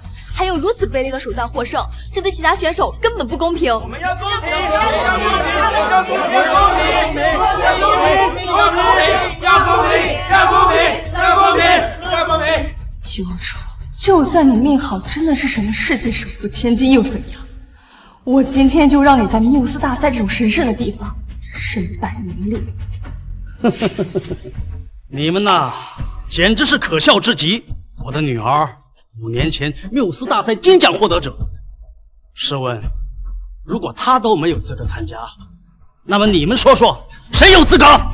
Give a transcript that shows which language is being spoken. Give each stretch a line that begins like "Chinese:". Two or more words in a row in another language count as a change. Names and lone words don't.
Chinese: 還用如此卑劣的手段獲勝，這對其他選手根本不公平。我們要公平，要公平，要公平，要公平，要公平，要公平，要公平，要公平，要公平，要公平。齐若初，就算你命好，真的是什麼世界首富千金又怎樣？我今天就讓你在缪斯大賽這種神聖的地方身敗名裂。你們吶，簡直是可笑之極！我的女兒5年前缪斯大賽金獎獲得者，試問，如果她都沒有資格參加，那麼你們說說，誰有資格？